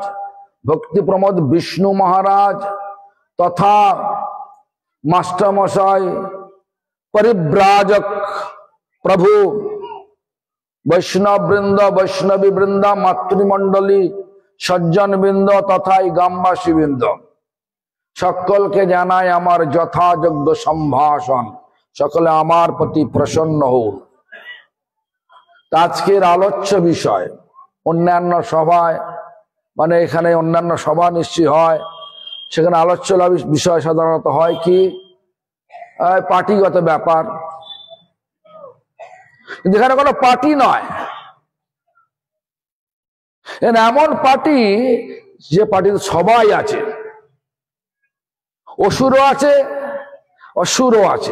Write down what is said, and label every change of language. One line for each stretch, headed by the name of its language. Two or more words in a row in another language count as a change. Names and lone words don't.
Bangla: ভক্তি প্রমোদ বিষ্ণু মহারাজ তথা মাস্টার মশাই পরিব্রাজক প্রভু বৈষ্ণব বৃন্দ বৈষ্ণবী বৃন্দ মাতৃমণ্ডলী সজ্জন বৃন্দ তথা গ্রামবাসী বৃন্দ সকল কে জানাই আমার যথাযোগ্য সম্ভাষণ। সকলে আমার প্রতি প্রসন্ন হোন। আজকের আলোচ্য বিষয় অন্যান্য সভায় মানে এখানে অন্যান্য সভা নিশ্চয় হয় সেখানে আলোচ্য বিষয় সাধারণত হয় কি পার্টিগত ব্যাপার, কিন্তু এখানে কোনো পার্টি নয়। এমন পার্টি যে পার্টিতে সবাই আছে, অসুরও আছে অসুরও আছে।